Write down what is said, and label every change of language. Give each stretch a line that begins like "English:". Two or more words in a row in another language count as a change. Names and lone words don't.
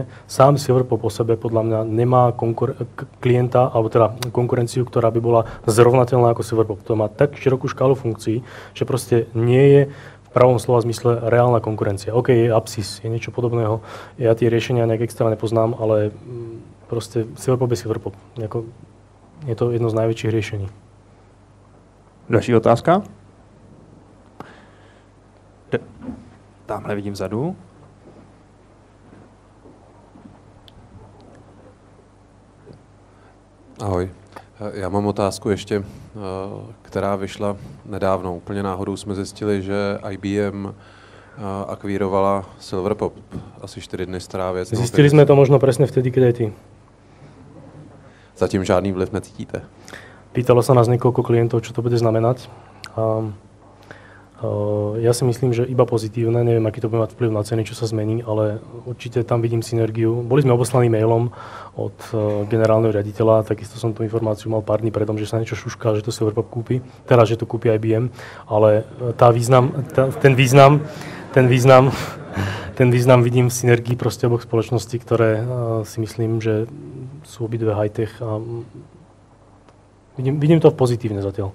Slovak: Sám Silverpop o sebe podľa mňa nemá klienta, alebo teda konkurenciu, ktorá by bola zrovnateľná ako Silverpop. To má tak širokú škálu funkcií, že proste nie je v pravom slova zmysle reálna konkurencia. OK, je Apsis, je niečo podobného. Ja tie riešenia nejak extra nepoznám, ale proste Silverpop je Silverpop. Je to jedno z najväčších riešení.
Czech: Další otázka? Tamhle vidím vzadu. Ahoj. Já mám otázku ještě, která vyšla nedávno. Úplně náhodou jsme zjistili, že IBM akvírovala Silverpop. Asi 4 dny stará věc.
Slovak: Zjistili jsme to možno presne vtedy, keď aj ty.
Czech: Zatím žádný vliv necítíte?
Slovak: Pýtalo sa nás niekoľko klientov, čo to bude znamenať. Ja si myslím, že iba pozitívne, neviem, aký to bude mať vplyv na ceny, čo sa zmení, ale určite tam vidím synergiu. Boli sme oboslaní mailom od generálneho riaditeľa, takisto som tú informáciu mal pár dní predom, že sa niečo šušká, že to Silverpop kúpi, teraz, že to kúpi IBM, ale ten význam vidím v synergii proste oboch spoločností, ktoré si myslím, že sú obidve high-tech a vidím to pozitívne zatiaľ.